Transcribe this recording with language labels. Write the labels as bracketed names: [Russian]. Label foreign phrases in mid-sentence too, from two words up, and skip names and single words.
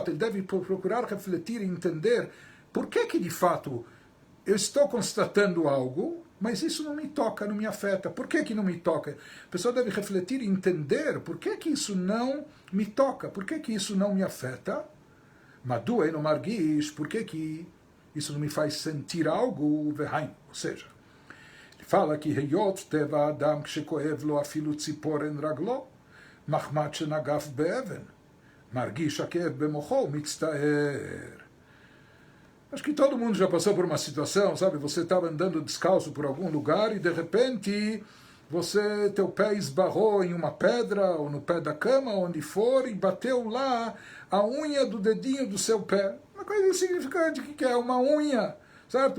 [Portuguese] Ele deve procurar refletir e entender por que de fato eu estou constatando algo, mas isso não me toca, não me afeta. Por que não me toca? A pessoa deve refletir e entender por que isso não me toca, por que isso não me afeta. [Hebrew] מדוע אינו מרגיש, [Portuguese] por que isso não me faz sentir algo? Ou seja, fala que [Hebrew] היות טבע אדם כשכואב לו אפילו ציפורן רגלו, מחמת שנגף באבן, מרגיש הכאב במוחו מצטער. Acho que todo mundo já passou por uma situação, sabe? Você estava andando descalço por algum lugar e de repente teu pé esbarrou em uma pedra ou no pé da cama, onde for, e bateu lá a unha do dedinho do seu pé. Uma coisa insignificante, que é uma unha, certo?